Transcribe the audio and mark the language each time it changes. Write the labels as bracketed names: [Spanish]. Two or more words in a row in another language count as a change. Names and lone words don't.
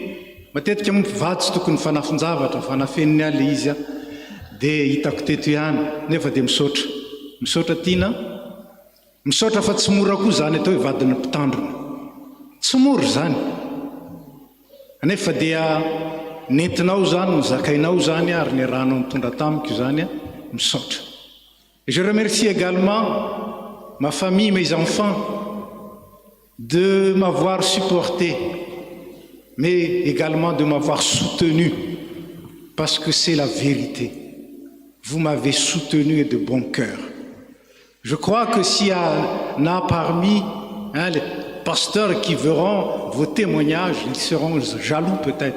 [Malagasy] Matetika vady tsy tokony fanafinjavatra fa nafeniny ala izy dia hitako teto ihany, nefa dia misaotra tiana, misaotra fa tsy mora koa zany atao hoe vadina mpitandrina, tsy mora zany, nefa dia nentinao zany nizakainao zany ary ny rahanao mitondra tamiko zany misaotra. [French] Je remercie également ma famille, mes enfants de m'avoir supporté, mais également de m'avoir soutenu, parce que c'est la vérité. Vous m'avez soutenu et de bon cœur. Je crois que s'il y en a parmi les pasteurs qui verront vos témoignages, ils seront jaloux peut-être.